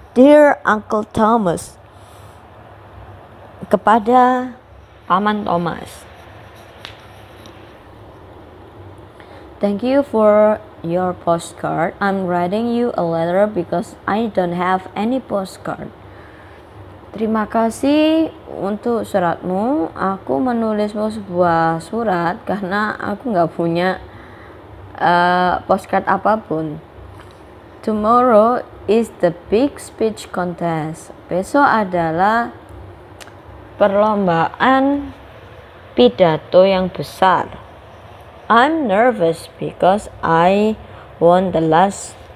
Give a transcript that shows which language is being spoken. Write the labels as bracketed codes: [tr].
[en] Dear Uncle Thomas, [id] kepada Paman Thomas. [en] Thank you for your postcard. I'm writing you a letter because I don't have any postcard. [id] Terima kasih untuk suratmu. Aku menulismu sebuah surat karena aku nggak punya postcard apapun. [en] Tomorrow is the big speech contest. [id] Besok adalah perlombaan pidato yang besar. [en] I'm nervous because I won the last.